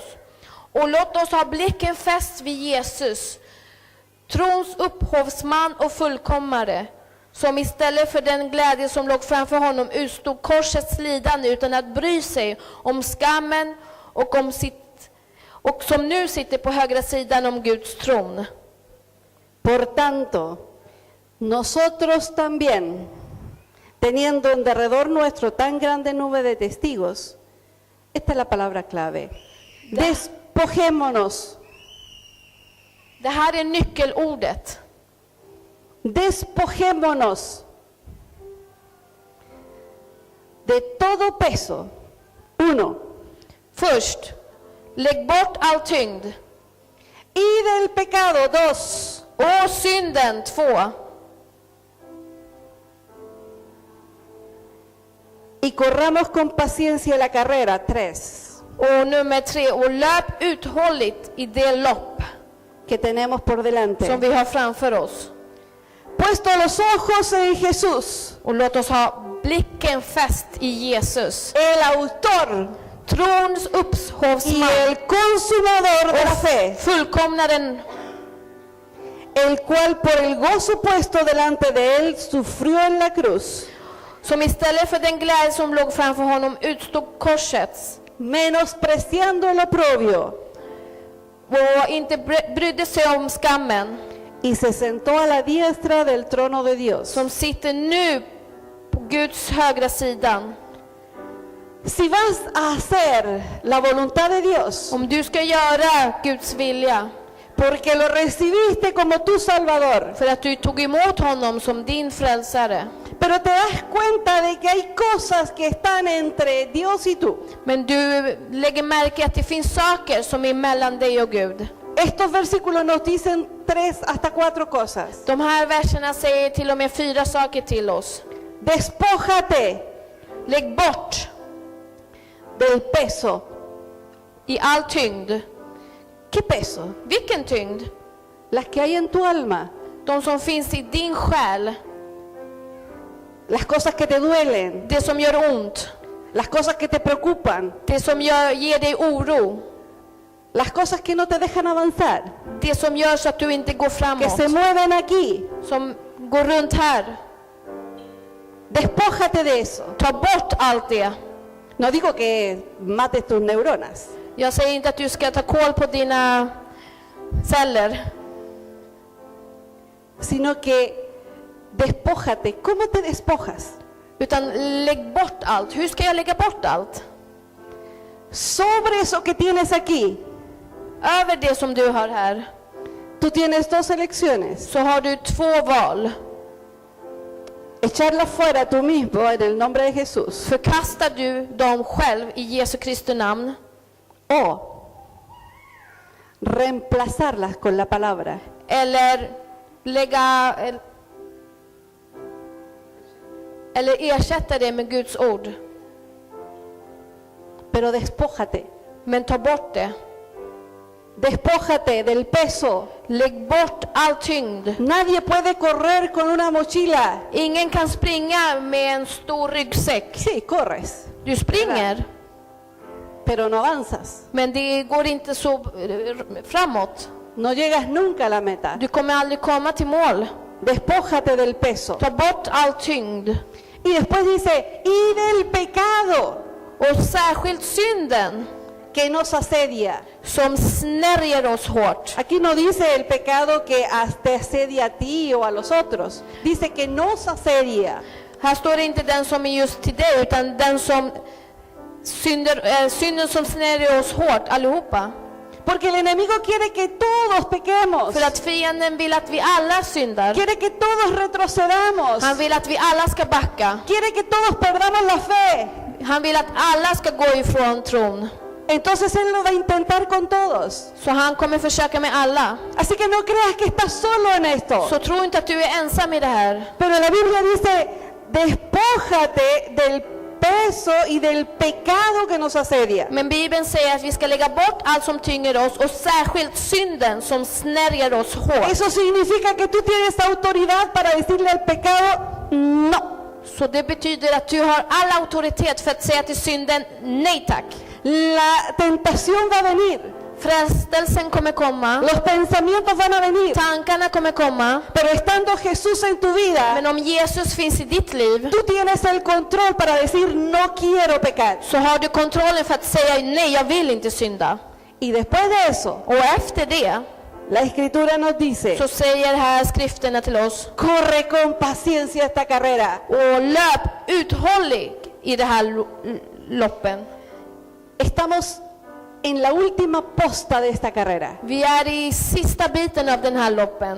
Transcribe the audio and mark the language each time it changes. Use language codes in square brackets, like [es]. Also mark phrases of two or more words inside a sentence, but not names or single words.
[sv] Och låt oss ha blicken fäst vid Jesus, trons upphovsman och fullkomnare, som istället för den glädje som låg framför honom utstod korsets lidande utan att bry sig om skammen och som nu sitter på högra sidan om Guds tron. [es] Por tanto, nosotros también, teniendo en derredor nuestro tan grande nube de testigos, esta es la palabra clave, despojémonos, [sv] Det här är nyckelordet. [es] despojémonos de todo peso. 1. [sv] Först, lägg bort all tyngd. [es] Y del pecado. 2. [sv] Och synden. 2. [es] Y corramos con paciencia la carrera. 3. [sv] Och nummer 3, och löp uthålligt i det lopp [es] Que tenemos por [sv] som [es] delante. [sv] vi har framför oss. [es] Puesto los ojos en Jesús, [sv] Och låt oss ha blicken fäst i Jesus. [es] el autor [sv] trons [es] y [sv] upphovsman [es] el consumador de la fe, [sv] fullkomnaren, [es] el cual por el gozo puesto delante de él sufrió en la cruz, [sv] som istället för den glädje som låg framför honom utstod korset [es] menospreciando el oprobio, [sv] och inte brydde sig om skammen, [es] y se sentó a la diestra del trono de Dios. [sv] som sitter nu på Guds högra sidan. [es] Si vas a hacer la voluntad de Dios, [sv] Om du ska göra Guds vilja, [es] porque lo recibiste como tu Salvador, [sv] för att du tog emot honom som din frälsare, [es] pero te das cuenta de que hay cosas que están entre Dios y tú. [sv] men du lägger märke att det finns saker som är mellan dig och Gud. [es] Estos versículos nos dicen 3 hasta 4 cosas. [sv] De här verserna säger till och med 4 saker till oss. [es] Despójate [sv] Lägg bort [es] del peso. [sv] i all tyngd. [es] ¿Qué peso? [sv] Vilken tyngd? [es] Las que hay en tu alma, [sv] De som finns i din själ. [es] las cosas que te duelen, [sv] Det som gör ont. [es] las cosas que te preocupan, [sv] Det som ger dig oro. [es] las cosas que no te dejan avanzar, [sv] Det som gör så att du inte går [es] que [sv] framåt. [es] se mueven aquí. [sv] Som går runt här. [es] Despójate de eso. [sv] Ta bort allt det. [es] No digo que mates tus neuronas, [sv] Jag säger inte att du ska ta kål på dina celler. [es] sino que despójate. ¿Cómo te despojas? [sv] Utan lägg bort allt. Hur ska jag lägga bort allt? [es] Sobre eso que tienes aquí, [sv] Över det som du har här [es] tú tienes 2 elecciones. [sv] så har du 2 val. [es] Echarla fuera tú mismo en el nombre de Jesús. [sv] Förkastar du dem själv i Jesu Kristi namn, [es] O reemplazarlas con la palabra. [sv] eller ersätta det med Guds ord. [es] Pero despójate. [sv] Men ta bort det. [es] Despójate del peso. [sv] Lägg bort all tyngd. [es] Nadie puede correr con una mochila. [sv] Ingen kan springa med en stor ryggsäck. [es] Sí, corres, [sv] Du springer, [es] pero no avanzas. [sv] men det går inte så framåt. [es] No llegas nunca a la meta. [sv] Du kommer aldrig komma till mål. [es] Despójate del peso. [sv] Ta bort all tyngd. [es] Y después dice, y del pecado [sv] Och särskilt synden [es] que nos asedia. [sv] som snärjer oss hårt. [es] Aquí no dice el pecado que te asedia a ti o a los otros. Dice que nos asedia. [sv] Här står det inte den som är just till dig, utan den som synden som snärjer oss hårt allihopa. [es] Porque el enemigo quiere que todos pequemos. [sv] För att fienden vill att vi alla syndar. [es] Quiere que todos retrocedamos. [sv] Han vill att vi alla ska backa. [es] Quiere que todos perdamos la fe. [sv] Han vill att alla ska gå ifrån tron. [es] Entonces Él lo va a intentar con todos. [sv] Så han kommer försöka med alla. [es] Así que no creas que estás solo en esto. [sv] Så tro inte att du är ensam i det här. [es] Pero la Biblia dice, despójate del peso y del pecado que nos asedia. [sv] Men Bibeln säger att vi ska lägga bort allt som tynger oss och särskilt synden som snärjer oss hårt. [es] Eso significa que tú tienes autoridad para decirle al pecado, no. [sv] Så det betyder att du har all auktoritet för att säga till synden nej tack. [es] La tentación va a venir. [sv] Frestelsen kommer komma. [es] Los pensamientos van a venir. [sv] Tankarna kommer komma. [es] Pero estando Jesús en tu vida, [sv] Men om Jesus finns i ditt liv [es] tú tienes el control para decir, no quiero pecar. [sv] så har du kontrollen för att säga nej, jag vill inte synda. [es] Y después de eso, [sv] Och efter det [es] la Escritura nos dice, [sv] så säger här skrifterna till oss: [es] corre con paciencia esta carrera. [sv] och löp uthållig i det här loppen. [es] Estamos en la última posta de esta carrera. [sv] Vi är i sista biten av den här loppen.